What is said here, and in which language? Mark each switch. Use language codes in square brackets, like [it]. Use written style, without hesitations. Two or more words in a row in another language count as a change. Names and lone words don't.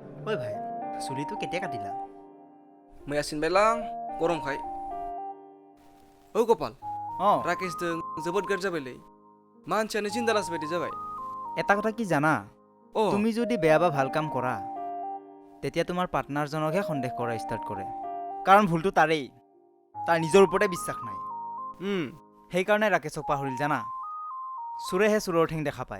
[as] ঐ ভাই চুলিটো কেতিয়া কাটিলা [brx] मैया सिनबायलां गरमखाय औ गपाल অঁ राकेशजों जोबोद गाज्रि जाबायलै मानसियानो जिन्दालास बायदि जाबाय [as] এটা কথা কি জানা अ তুমি যদি বেয়া বা ভাল কাম কৰা তেতিয়া তোমাৰ পাৰ্টনাৰজনকহে সন্দেহ কৰা ষ্টাৰ্ট কৰে কাৰণ ভুলটো তাৰেই তাৰ নিজৰ ওপৰতে বিশ্বাস নাই সেইকাৰণে ৰাকেশক পাহৰিল জানা চোৰেহে চোৰৰ ঠেং দেখা পায়